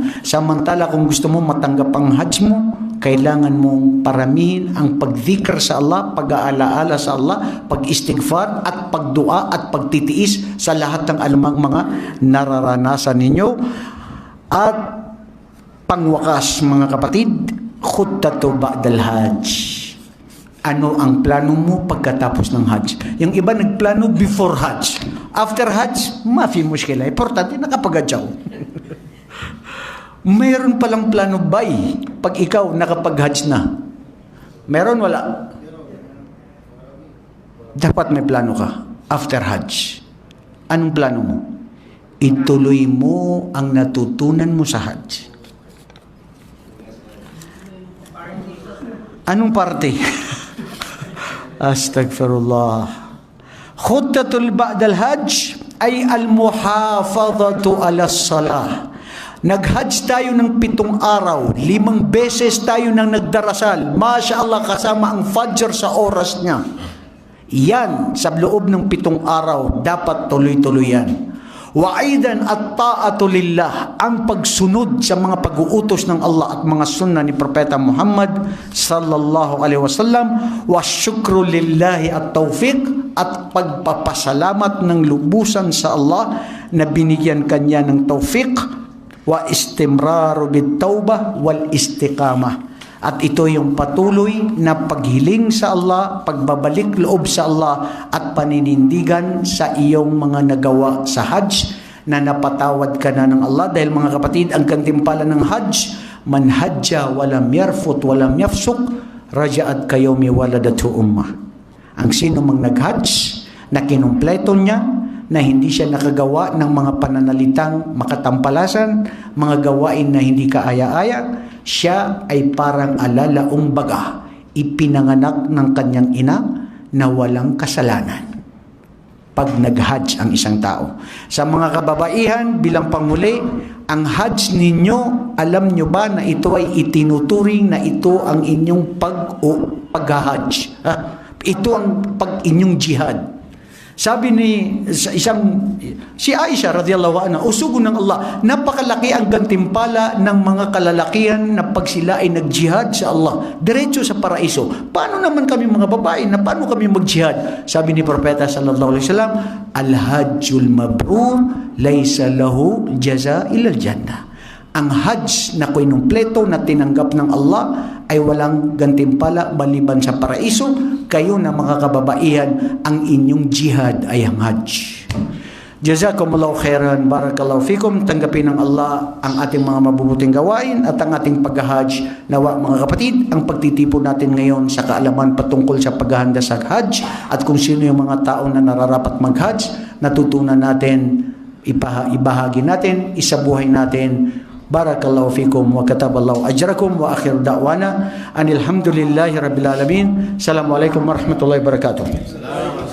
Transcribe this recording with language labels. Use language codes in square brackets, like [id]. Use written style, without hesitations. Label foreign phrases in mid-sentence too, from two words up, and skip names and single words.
[tl] Samantala kung gusto mo matanggap ang Hajj mo, kailangan mong paramihin ang pagdikr sa Allah, pag-aalaala sa Allah, pag-istighfar at pagdua at pagtitiis sa lahat ng alamang mga nararanasan ninyo. At pangwakas, mga kapatid, [ar] خطة بعد الحج. [tl] Ano ang plano mo pagkatapos ng Hajj? Yung iba nagplano before Hajj. After Hajj, [ar] ما في مشكلة. [tl] Importante, nakapag-Hajj ako. Mayroon palang plano bay pag ikaw nakapag-Hajj na. Meron, wala? Dapat may plano ka after Hajj. Anong plano mo? Ituloy mo ang natutunan mo sa Hajj. Anong parte? Astaghfirullah. [ar] خطة بعد الحج ay المحافظة على الصلاة. [tl] Nag-Hajj tayo ng 7 araw, 5 beses tayo nang nagdarasal. [ar] ما شاء الله, [tl] kasama ang Fajr sa oras niya. Yan, sa loob ng 7 araw, dapat tuloy-tuloy yan. [ar] وأيضا الطاعة لله, [tl] ang pagsunod sa mga pag-uutos ng Allah at mga sunnah ni Propeta Muhammad [ar] صلى الله عليه وسلم, وشكر لله التوفيق, [tl] at pagpapasalamat ng lubusan sa Allah na binigyan kanya ng tawfiq, [ar] واستمرار بالتوبة والاستقامة. [tl] At ito yung patuloy na paghiling sa Allah, pagbabalik loob sa Allah at paninindigan sa iyong mga nagawa sa Hajj na napatawad ka na ng Allah. Dahil mga kapatid, ang gantimpala ng Hajj, [ar] من حج فلم يرفث ولم يفسق رجع كيوم ولدته أمه. [tl] Ang sino mang nag-Hajj na kinumpleto niya, na hindi siya nakagawa ng mga pananalitang makatampalasan, mga gawain na hindi kaaya-aya, siya ay parang alalaong baga, ipinanganak ng kanyang ina na walang kasalanan. Pag nag-Hajj ang isang tao. Sa mga kababaihan, bilang panghuli, ang Hajj ninyo, alam nyo ba na ito ay itinuturing na ito ang inyong pag-Hajj? Ito ang inyong jihad. Sabi ni si Aisha [ar] رضي الله عنها, [tl] usugo ng Allah, napakalaki ang gantimpala ng mga kalalakihan na pag sila ay nag-jihad sa Allah, diretso sa paraiso. Paano naman kami mga babae, na paano kami mag-jihad? Sabi ni Propeta [ar] صلى الله عليه وسلم الحج المبرور ليس له جزاء إلا الجنة. [tl] Ang Hajj na kinumpleto na tinanggap ng Allah ay walang gantimpala maliban sa paraiso. Kayo na mga kababaihan, ang inyong jihad ay ang Hajj. [ar] جزاكم الله خيرا، بارك الله فيكم. [tl] Tanggapin ng Allah ang ating mga mabubuting gawain at ang ating pag-hajj. Nawa mga kapatid, ang pagtitipon natin ngayon sa kaalaman patungkol sa paghahanda sa hajj at kung sino yung mga tao na nararapat mag-hajj, natutunan natin, ibahagi natin, isabuhay natin. [ar] بارك الله فيكم وكتب الله أجركم وآخر دعوانا أن الحمد لله رب العالمين. السلام عليكم ورحمة الله وبركاته.